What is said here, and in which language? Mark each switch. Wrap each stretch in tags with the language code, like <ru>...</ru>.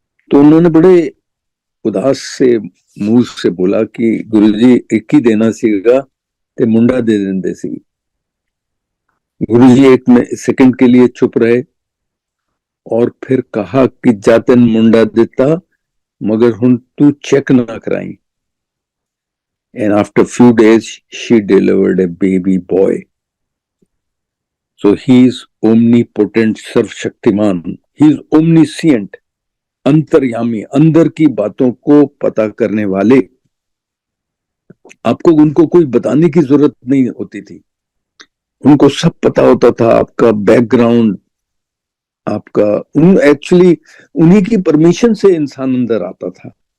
<hi>तो उन्होंने बड़े उदास से मुंह से बोला कि</hi> <pa>गुरुजी एक ही देना सीगा ते मुंडा दे देंदे सी।</pa> <hi>गुरुजी एक सेकंड के लिए चुप रहे और फिर कहा कि</hi> <pa>जातन मुंडा देता मगर हुन तू चेक ना कराई।</pa> <en>And after few days, she delivered a baby boy. So he is omnipotent, सर्वशक्तिमान, he is omniscient,</en> <hi>अंतर्यामी, अंदर की बातों को पता करने वाले। आपको उनको कोई बताने की जरूरत नहीं होती थी, उनको सब पता होता था, आपका बैकग्राउंड, आपका एक्चुअली उन्हीं की परमिशन से इंसान अंदर आता था।</hi>